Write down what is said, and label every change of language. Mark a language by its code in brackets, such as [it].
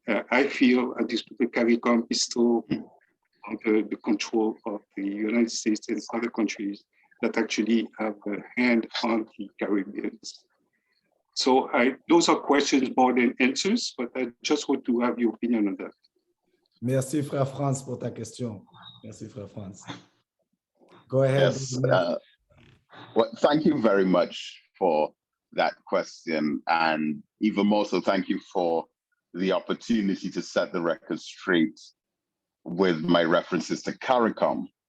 [en] I feel at this point the CARICOM is still under the control of the United States and other countries that actually have a hand on the Caribbeans. So those are questions more than answers, but I just want to have your opinion on that. [fr] Merci, Frère France, pour ta question. Merci, Frère France. [en] Go ahead. Yes. Well, thank you very much for that question. And even more so, thank you for the opportunity to set the record straight with my references to CARICOM.